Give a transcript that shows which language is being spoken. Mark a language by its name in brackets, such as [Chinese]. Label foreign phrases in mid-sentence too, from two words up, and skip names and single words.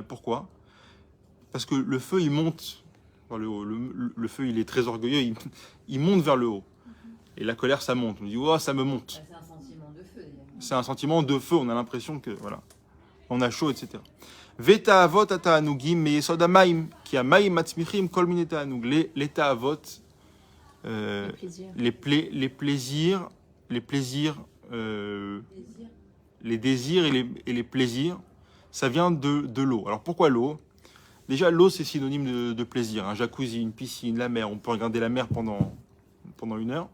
[French] Pourquoi? Parce que le feu, il monte vers le haut. Le feu, il est très orgueilleux, il monte vers le haut. Et la colère, ça monte. On dit, oh, ça me monte. C'est un sentiment de feu. C'est un sentiment de feu, on a l'impression que, voilà, on a chaud, etc. [Hebrew] והתאוות והתענוגים מיסוד המים כי המים מצמיחים כל מיני תענוג. [French] Les ta'avot, les plaisirs, les désirs et les plaisirs, ça vient de l'eau. Alors pourquoi l'eau? Déjà, l'eau c'est synonyme de plaisir. Un jacuzzi, une piscine, la mer, on peut regarder la mer pendant 1 heure.